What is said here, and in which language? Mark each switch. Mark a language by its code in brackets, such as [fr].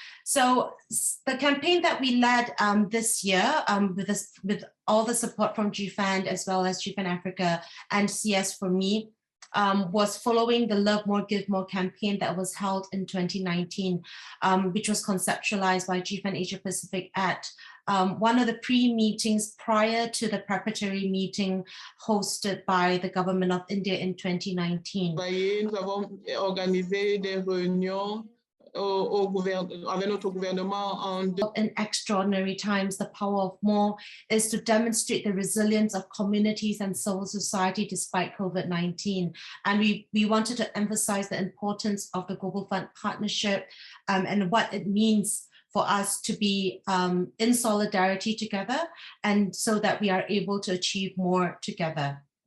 [en] So the campaign that we led this year with all the support from GFAN as well as GFAN Africa and CS for Me, was following the Love More, Give More campaign that was held in 2019, which was conceptualized by GFAN Asia Pacific at one of the pre-meetings prior to the preparatory meeting hosted by the government of India in 2019. [fr] Nous avons organisé des réunions avec notre gouvernement [en] in extraordinary times, the power of more is to demonstrate the resilience of communities and civil society despite COVID-19. And we wanted to emphasize the importance of the Global Fund partnership and what it means for us to be in solidarity together, and so that we are able to achieve more together.